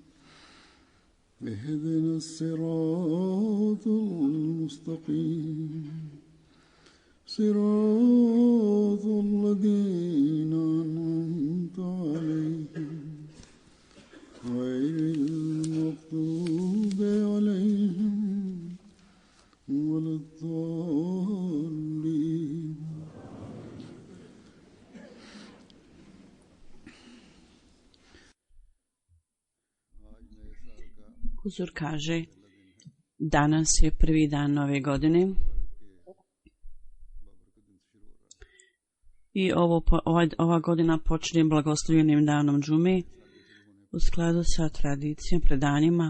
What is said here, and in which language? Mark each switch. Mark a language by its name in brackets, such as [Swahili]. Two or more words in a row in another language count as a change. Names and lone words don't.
[Arabic] اهدنا الصراط المستقيم صراط الذين أنعمت عليهم غير المغضوب عليهم ولا الضالين. [Bosnian] Huzur kaže, danas je prvi dan nove godine i ova godina počinje blagoslovljenim danom džume u skladu sa tradicijom, predanjima.